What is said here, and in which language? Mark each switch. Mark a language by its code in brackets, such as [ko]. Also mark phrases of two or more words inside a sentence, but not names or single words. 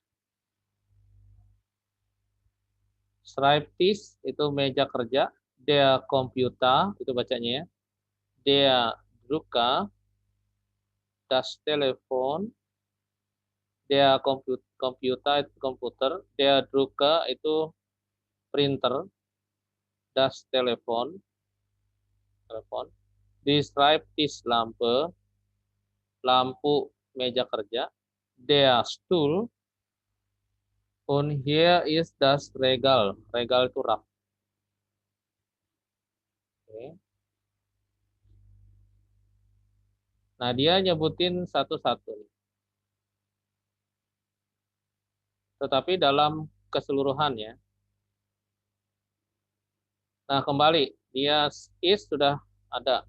[id] Schreibtisch itu meja kerja. [de] Der Computer [id] itu bacanya ya. [de] Der Drucker, das Telefon, der Computer [id] itu komputer, [de] der Drucker [id] itu printer, [de] das Telefon, telepon, die Schreibtisch lampe, [id] lampu meja kerja, [de] der Stuhl, und hier ist das Regal, [id] regal itu rak. Oke. Nah, dia nyebutin satu-satu. Tetapi dalam keseluruhannya. Nah, kembali, dia is sudah ada.